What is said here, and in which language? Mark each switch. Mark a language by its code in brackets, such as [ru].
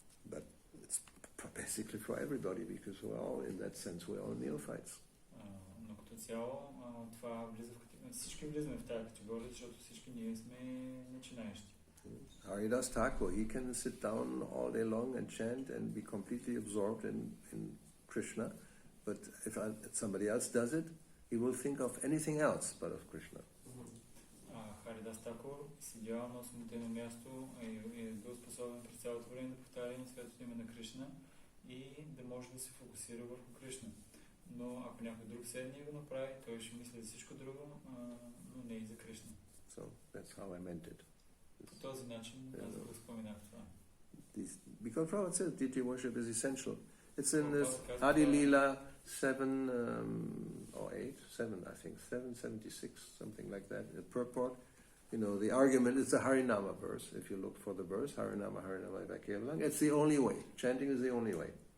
[en] But it's basically for everybody because we're all, in that sense, we're all neophytes. [bg] Но като цяло това влиза всички влизаме в тази категория, защото всички ние сме начинаещи. [en] Haridas Thakur, he can sit down all day long and chant and be completely absorbed in Krishna, but if somebody else does it, he will think of anything else but of Krishna. [bg] Харидас Такур седял на осмотено място и е бил способен през цялото време да повтаря на святото име на Кришна и да може да се фокусира върху Кришна. Но ако някой друг седне и го направи, той ще мисли за всичко друго, но не и за Кришна. [en] So that's how I meant it. [bg] По този начин аз го споменах това. [en] Because Prabhupada says deity worship is essential. It's in this Adi Leela 7 or 7 I think, 776, something like that, the purport. You know, the argument is the Harinama verse. If you look for the verse, Harinama, Harinama, Vakevalang, it's the only way. Chanting is the only way.